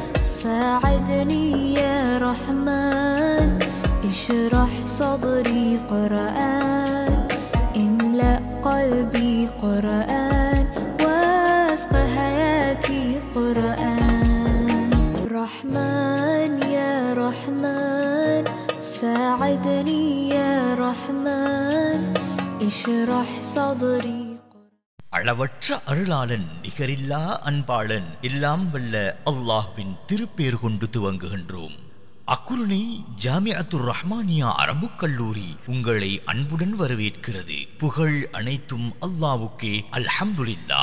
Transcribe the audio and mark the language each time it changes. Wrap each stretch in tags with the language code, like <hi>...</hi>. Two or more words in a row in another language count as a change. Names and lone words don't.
<ar>ساعدني يا رحمن اشرح صدري قرآن املأ قلبي قرآن واسق حياتي قرآن رحمن يا رحمن ساعدني يا رحمن اشرح صدري</ar> <ta>அளவற்ற அருளாளன் நிகரில்லா அன்பாளன் எல்லாம் வல்ல அல்லாஹ்வின் திருப்பேர் கொண்டு துவங்குகின்றோம். அக்குருணை ஜாமிஅத்துர் ரஹ்மானியா அரபுக் கல்லூரி உங்களை அன்புடன் வரவேற்கிறது. புகழ் அனைத்தும் அல்லாஹ்வுக்கே. அல்ஹம்துலில்லாஹ்.</ta>